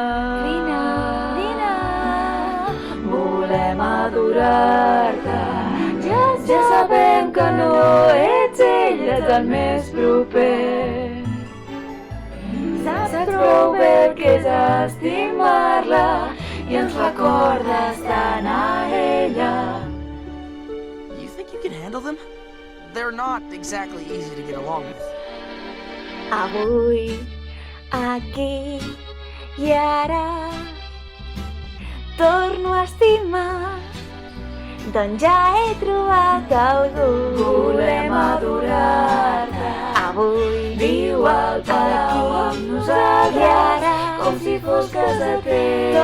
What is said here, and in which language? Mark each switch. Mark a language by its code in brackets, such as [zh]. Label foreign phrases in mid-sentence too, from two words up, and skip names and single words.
[ca] Vine, vine, volem adorar-te. Ja sabem que no ets ell, ets el més proper. Saps prou bé el que és estimar-la i ens recordes tant a ella. [en] You think you can handle them? They're not exactly easy to get along with. [ca] Avui, aquí i ara, torno a estimar, doncs ja he trobat algú. Volem adorar-te. Avui, viu al palau amb nosaltres, i ara, com si fos casa teva.